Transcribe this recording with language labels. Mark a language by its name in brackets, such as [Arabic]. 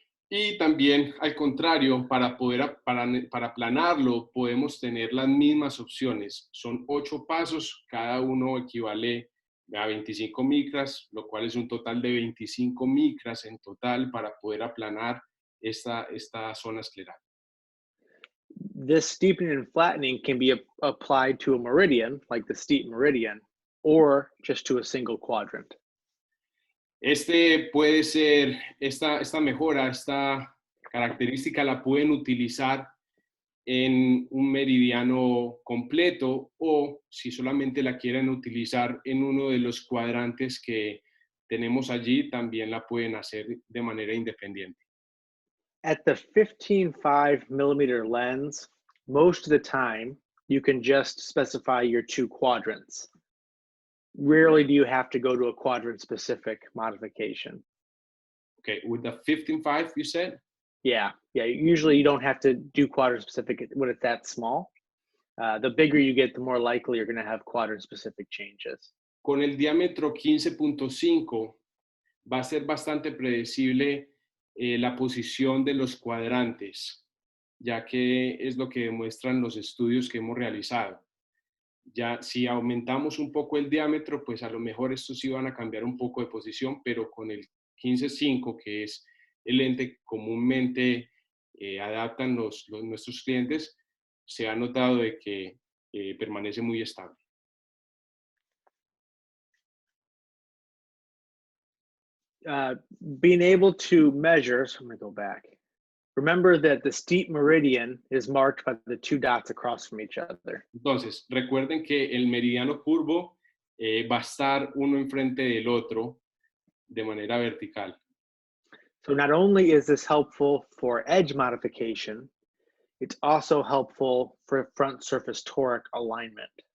[Spanish] Y también, al contrario, para aplanarlo, podemos tener las mismas opciones. Son 8 pasos, cada uno equivale a 25 micras, lo cual es un total de 25 micras en total para poder aplanar esta zona escleral. [English] This steepening and flattening can be applied to a meridian, like the steep meridian, or just to a single quadrant. [Spanish] Puede ser, esta mejora, esta característica la pueden utilizar en un meridiano completo o si solamente la quieren utilizar en uno de los cuadrantes que tenemos allí, también la pueden hacer de manera independiente. [English] At the 15.5 millimeter lens, most of the time, you can just specify your 2 quadrants. Rarely do you have to go to a quadrant-specific modification. Okay, with the 15.5, you said? Yeah, usually you don't have to do quadrant-specific when it's that small. The bigger you get, the more likely you're going to have quadrant-specific changes. [Spanish] Con el diámetro 15.5 va a ser bastante predecible la posición de los cuadrantes, ya que es lo que demuestran los estudios que hemos realizado. Ya si aumentamos un poco el diámetro, pues a lo mejor estos sí van a cambiar un poco de posición, pero con el 15.5, que es el lente comúnmente adaptan nuestros clientes, se ha notado de que permanece muy estable. [English] Being able to measure, so I'm going to go back. Remember that the steep meridian is marked by the 2 dots across from each other. [Spanish] Entonces, recuerden que el meridiano curvo va a estar uno enfrente del otro de manera vertical. [English] So not only is this helpful for edge modification, it's also helpful for front surface toric alignment.